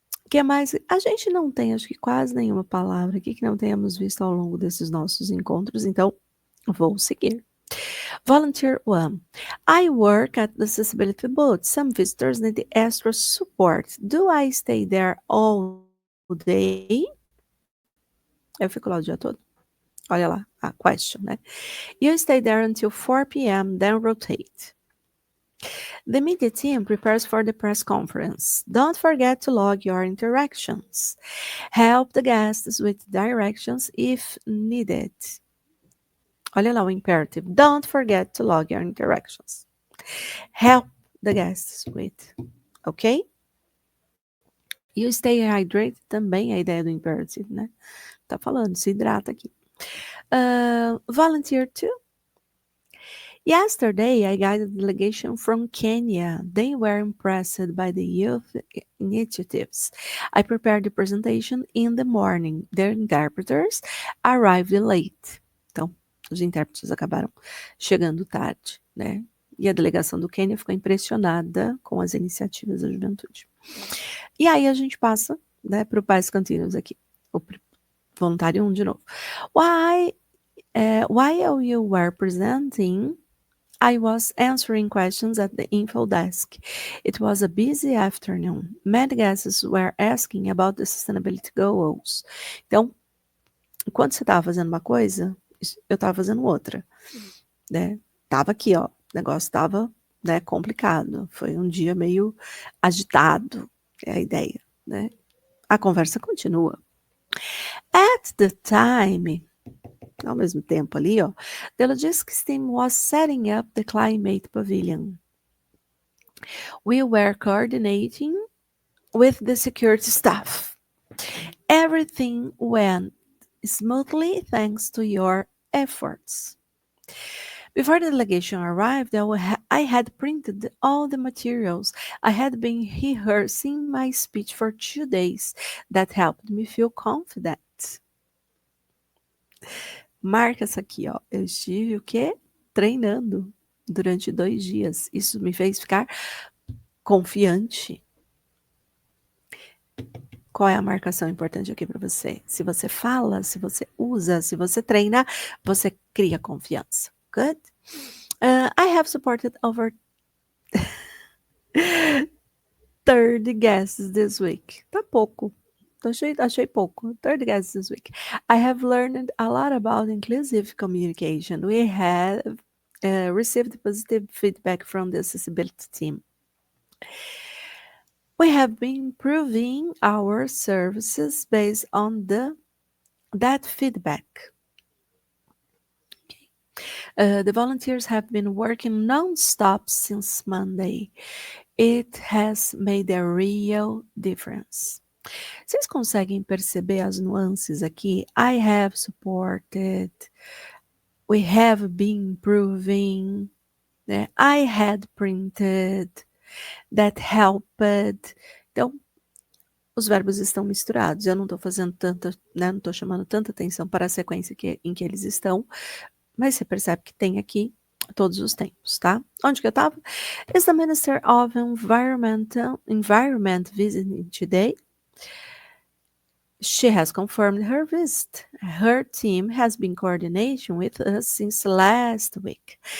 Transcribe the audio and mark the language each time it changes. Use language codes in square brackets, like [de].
[pt] Que mais? A gente não tem, acho que quase nenhuma palavra aqui que não tenhamos visto ao longo desses nossos encontros, então vou seguir. [en] Volunteer 1. I work at the accessibility booth. Some visitors need extra support. Do I stay there all day? [pt] Eu fico lá o dia todo. Olha lá, [en] a question, [pt] né? [en] You stay there until 4 p.m., then rotate. The media team prepares for the press conference. Don't forget to log your interactions. Help the guests with directions if needed. [pt] Olha lá o [en] imperative. Don't forget to log your interactions. Help the guests with, ok? You stay hydrated [pt] também é a ideia do imperative, né? Tá falando, se hidrata aqui. [en] Volunteer 2. Yesterday, I guided a delegation from Kenya. They were impressed by the youth initiatives. I prepared the presentation in the morning. Their interpreters arrived late. [pt] Então, os intérpretes acabaram chegando tarde, né? E a delegação do Quênia ficou impressionada com as iniciativas da juventude. E aí a gente passa, né, para o Pais Contínuos aqui. O voluntário 1 de novo. [en] While you were presenting, I was answering questions at the info desk. It was a busy afternoon. Many guests were asking about the sustainability goals. [pt] Então, enquanto você estava fazendo uma coisa, eu estava fazendo outra, né? Tava aqui, ó, o negócio estava, né, complicado. Foi um dia meio agitado, é a ideia, né? A conversa continua. [en] At the time, [pt] ao mesmo tempo ali, ó, [en] the logistics team was setting up the climate pavilion. We were coordinating with the security staff. Everything went smoothly thanks to your efforts. Before the delegation arrived, I had printed all the materials. I had been rehearsing my speech for 2 days. That helped me feel confident. [pt] Marca essa aqui, ó. Eu estive o quê? Treinando durante 2 dias. Isso me fez ficar confiante. Qual é a marcação importante aqui para você? Se você fala, se você usa, se você treina, você cria confiança. [en] Good? I have supported over 30 guests this week. [pt] Tá pouco. Achei pouco. [en] 30 guests this week. I have learned a lot about inclusive communication. We have received positive feedback from the accessibility team. We have been improving our services based on that feedback. Okay. The volunteers have been working non-stop since Monday. It has made a real difference. [pt] Vocês conseguem perceber as nuances aqui? [en] I have supported. We have been improving. [pt] Né? [en] I had printed. That helped. [pt] Então, os verbos estão misturados. Eu não estou fazendo tanta, né, não estou chamando tanta atenção para a sequência em que eles estão, mas você percebe que tem aqui todos os tempos, tá? Onde que eu estava? [en] Is the Minister of Environment visiting today? She has confirmed her visit. Her team has been coordinating with us since last week.